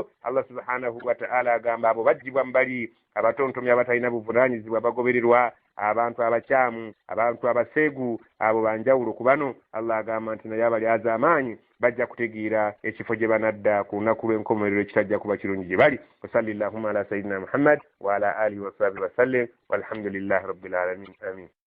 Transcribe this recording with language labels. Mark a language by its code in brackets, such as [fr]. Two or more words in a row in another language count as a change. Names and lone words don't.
[ar] الله سبحانه وتعالى [lg] agamba abo bajjibwa mu bali abatontomi abatalina buvunaanyizibwa bagobererwa abantu abakyamu abantu abaseegu abo banjawulo ku bano. Allah agamba nti naye abalyazaamaanyi bajja kutegeera ekifo gye banadda ku lunaku lw'enkomerero ekitajja kuba kirungi gye bali. [ar] وصل اللهم على سيدنا محمد وعلى آله وصحبه وسلم والحمد لله رب العالمين. Amin.